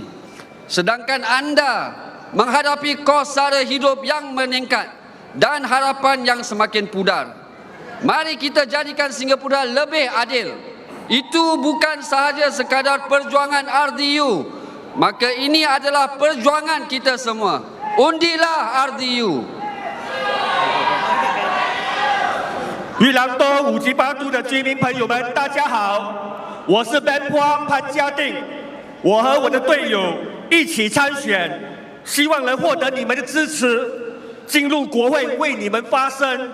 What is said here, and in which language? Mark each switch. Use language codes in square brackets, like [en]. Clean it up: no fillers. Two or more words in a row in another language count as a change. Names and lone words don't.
[ms] Sedangkan anda menghadapi kos sara hidup yang meningkat dan harapan yang semakin pudar. Mari kita jadikan Singapura lebih adil. Itu bukan sahaja sekadar perjuangan RDU. Maka ini adalah perjuangan kita semua. Undilah RDU. [zh] 裕廊东5级8度的居民朋友们，大家好，我是 Banpua 潘家定，我和我的队友一起参选，希望能获得你们的支持，进入国会为你们发声。